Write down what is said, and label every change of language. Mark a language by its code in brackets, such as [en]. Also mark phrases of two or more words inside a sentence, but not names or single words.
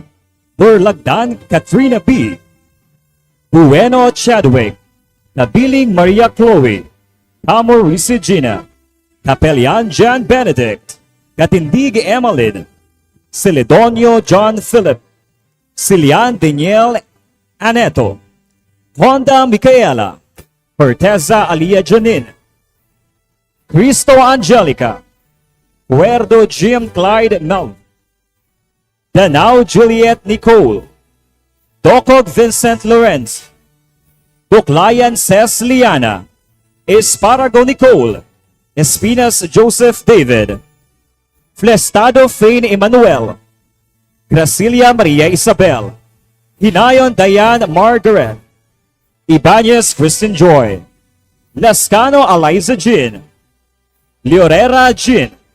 [tl] Burlagdan Katrina B. Bueno Chadwick, Nabiling Maria Chloe, Amor Gina, Capellan Jan Benedict, Katindig Emmeline, Celedonio John Philip, Cilian Daniel Aneto, Honda Micaela, Corteza Alia Janin, Cristo Angelica, Puerto Jim Clyde Mel, Danao Juliet Nicole, Docog Vincent Lorenz, Duklayan Ces Liana, Esparago Nicole, Espinas Joseph David, Flestado Fane Emmanuel, Gracilia Maria Isabel, Hinayon Diane Margaret, Ibanez Kristen Joy, Lascano Eliza Jean, Leorera Jean,